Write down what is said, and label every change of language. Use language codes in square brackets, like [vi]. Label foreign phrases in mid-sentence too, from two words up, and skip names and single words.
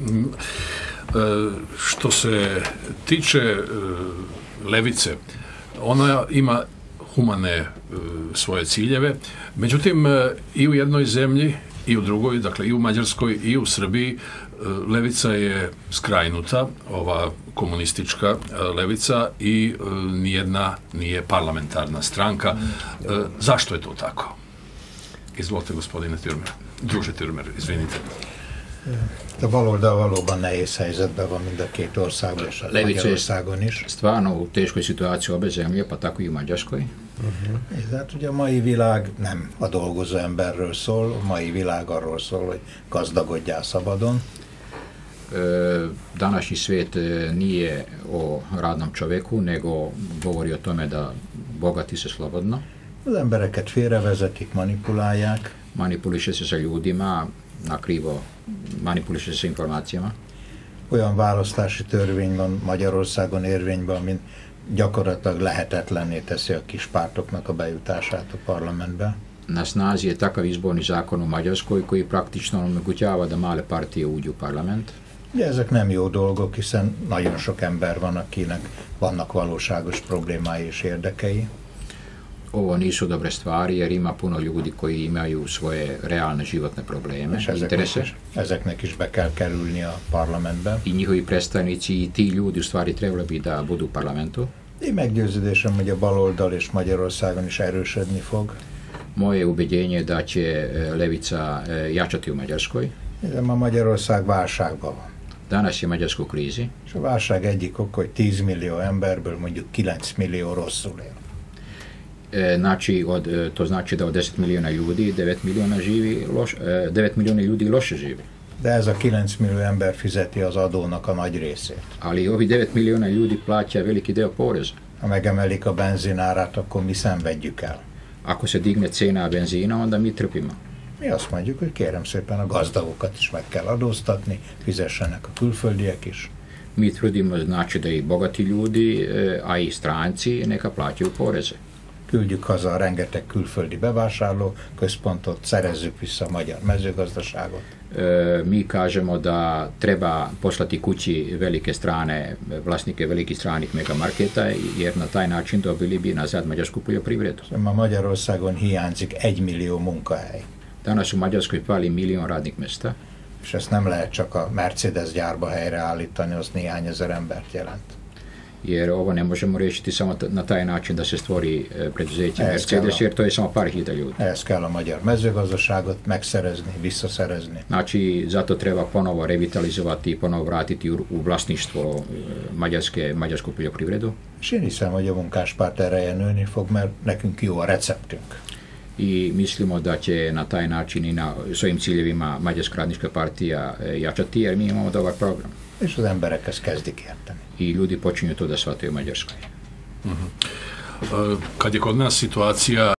[sr] Što se tiče levice, ona ima humane svoje ciljeve, međutim i u jednoj zemlji i u drugoj, dakle i u Mađarskoj i u Srbiji, levica je skrajnuta, ova komunistička levica, i nijedna nije parlamentarna stranka. Zašto je to tako? Izvolite, gospodine Türmer. Druže Türmer, izvinite. [hu] De valóban nehéz helyzetben van mind a két országban, és a Magyarországon is. [sr] Stvarno u teškoj situaciji obe zemlje, pa tako i u Mađarskoj. [hu] Hát ugye a mai világ nem a dolgozó emberről szól, a mai világ arról szól, hogy gazdagodjál szabadon. [sr] Današnji svijet nije o radnom čovjeku, nego govori o tome da bogati se slobodno. [hu] Az embereket félrevezetik, manipulálják. [sr] Manipuliše se sa ljudima, na krivo manipuliše se informacijama. [hu] Olyan választási törvény van Magyarországon érvényben, amin gyakorlatilag lehetetlenné teszi a kis pártoknak a bejutását a parlamentbe. [sr] Na snazi je takav izborni zakon u Mađarskoj koji praktično omogućava da male partije uđu u parlament. [hu] De ezek nem jó dolgok, hiszen nagyon sok ember van, akinek vannak valóságos problémái és érdekei. [sr] Ovo nisu dobre stvari jer ima puno ljudi koji imaju svoje realne životne probleme, interese. [hu] Ezeknek is be kell kerülni a parlamentbe. [sr] I njihovi predstavnici i ti ljudi u stvari trebali bi da budu u parlamentu. [hu] Én meggyőződésem, hogy a baloldal és Magyarországon is erősödni fog. [sr] Moje ubeđenje je da će levica jačati u Mađarskoj. [hu] Ma Magyarország válságban van. [sr] Danas je Mađarska u krizi. [hu] És a válság egyik ok, hogy 10 millió emberből mondjuk 9 millió rosszul él. [sr] To znači da od 10 milijuna ljudi 9 milijuna ljudi loše živi. [hu] De ez a 9 millió ember fizeti az adónak a nagy részét. [sr] Ali ovi 9 milijuna ljudi plaća veliki deo poreza. [hu] Ha megemelik a benzinárát, akkor mi szenvedjük el. [sr] Ako se digne cena benzina, onda mi trpimo. [hu] Mi azt mondjuk, hogy kérem szépen a gazdagokat is meg kell adóztatni, fizessenek a külföldiek is. [sr] Mi trudimo znači da i bogati ljudi, a i stranci neka plaćaju poreze. [hu] Küldjük haza a rengeteg külföldi bevásárló központot, szerezzük vissza a magyar mezőgazdaságot. [sr] Mi kažemo da treba poslati kući velike strane, vlasnike velikih stranih megamarketa, jer na taj način dobili bi nazad mađarsku poljoprivredu. [hu] Ma Magyarországon hiányzik 1 millió munkahely. [sr] Danas u Mađarskoj fali 1 milion radnih mesta. [hu] És ezt nem lehet csak a Mercedes gyárba helyreállítani, az néhány ezer embert jelent. [sr] Jer ovo ne možemo riješiti samo na taj način da se stvori preduzeće Mercedes, jer to je samo par hiljada ljudi. [hu] Ehhez kell a magyar mezőgazdaságot megszerezni, visszaszerezni. [sr] Znači, zato treba ponovo revitalizovati i ponovo vratiti u vlasništvo mađarsku poljoprivredu. [hu] És én hiszem, hogy a munkáspárt ereje nőni fog, mert nekünk jó a receptünk. [sr] I mislimo da će na taj način i na svojim ciljevima Mađarska radnička partija jačati, jer mi imamo dobar program. [hu] És az emberek ezt kezdik érteni. [sr] I ljudi počinju to da shvataju u Mađarskoj. Kad je kod nas situacija